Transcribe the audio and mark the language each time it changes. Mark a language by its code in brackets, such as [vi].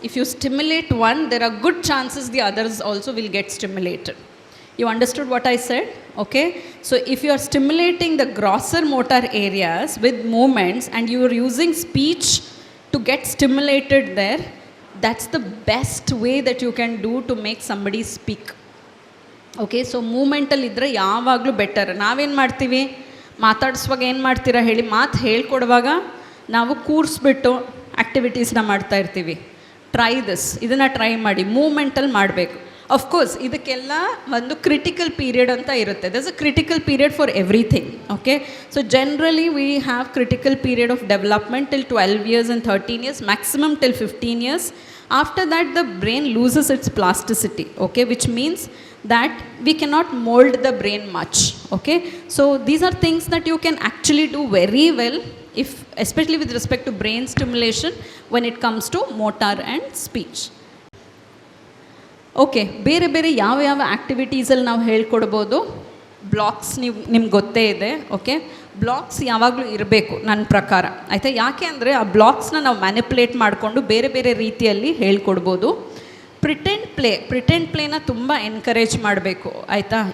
[en] If you stimulate one, there are good chances the others also will get stimulated. You understood what I said? Okay. So if you are stimulating the grosser motor areas with movements and you are using speech to get stimulated there, that's the best way that you can do to make somebody speak. [kn] Okay, so ಮೂಮೆಂಟಲ್ಲಿ ಇದ್ದರೆ ಯಾವಾಗಲೂ better. ನಾವೇನು ಮಾಡ್ತೀವಿ, ಮಾತಾಡಿಸುವಾಗ ಏನು ಮಾಡ್ತೀರಾ ಹೇಳಿ, ಮಾತು ಹೇಳ್ಕೊಡುವಾಗ ನಾವು ಕೂರಿಸ್ಬಿಟ್ಟು ಆ್ಯಕ್ಟಿವಿಟೀಸ್ನ ಮಾಡ್ತಾ ಇರ್ತೀವಿ. [en] try this, [kn] ಇದನ್ನು ಟ್ರೈ ಮಾಡಿ, ಮೂಮೆಂಟಲ್ಲಿ ಮಾಡಬೇಕು. ಅಫ್ಕೋರ್ಸ್ ಇದಕ್ಕೆಲ್ಲ ಒಂದು ಕ್ರಿಟಿಕಲ್ ಪೀರಿಯಡ್ ಅಂತ ಇರುತ್ತೆ. [en] There is a critical period for everything. Okay, so generally we have critical period of development till 12 years and 13 years, maximum till 15 years. After that the brain loses its plasticity, okay, which means that we cannot mold the brain much. Okay, so these are things that you can actually do very well, if especially with respect to brain stimulation when it comes to motor and speech. [kn] Okay, ಬೇರೆ ಬೇರೆ ಯಾವ ಯಾವ ಆ್ಯಕ್ಟಿವಿಟೀಸಲ್ಲಿ ನಾವು ಹೇಳ್ಕೊಡ್ಬೋದು. Blocks ನಿಮ್ಗೆ ಗೊತ್ತೇ ಇದೆ. Okay, blocks ಯಾವಾಗಲೂ ಇರಬೇಕು ನನ್ನ ಪ್ರಕಾರ, ಆಯಿತಾ. ಯಾಕೆ ಅಂದರೆ ಆ ಬ್ಲಾಕ್ಸ್ನ ನಾವು ಮ್ಯಾನಿಪುಲೇಟ್ ಮಾಡಿಕೊಂಡು ಬೇರೆ ಬೇರೆ ರೀತಿಯಲ್ಲಿ ಹೇಳ್ಕೊಡ್ಬೋದು. ಪ್ರಿಟೆಂಡ್ ಪ್ಲೇನ ತುಂಬ ಎನ್ಕರೇಜ್ ಮಾಡಬೇಕು, ಆಯಿತಾ.